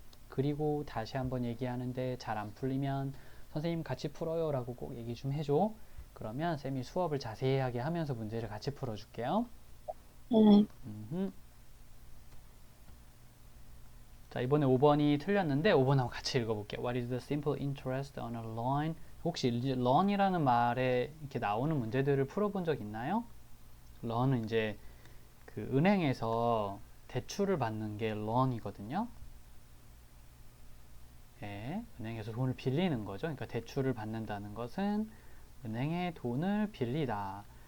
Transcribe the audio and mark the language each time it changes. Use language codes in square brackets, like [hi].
[ko] 그리고 다시 한번 얘기하는데 잘 안 풀리면 선생님 같이 풀어요 라고 꼭 얘기 좀 해줘. 그러면 쌤이 수업을 자세하게 하면서 문제를 같이 풀어줄게요. 자, 이번에 5번이 틀렸는데 5번하고 같이 읽어볼게요. [en] What is the simple interest on a loan? [ko] 혹시 loan이라는 말에 이렇게 나오는 문제들을 풀어본 적 있나요? loan은 이제 그 은행에서 대출을 받는 게 loan이거든요. 예, 은행에서 돈을 빌리는 거죠. 그러니까 대출을 받는다는 것은 은행에 돈을 빌리다.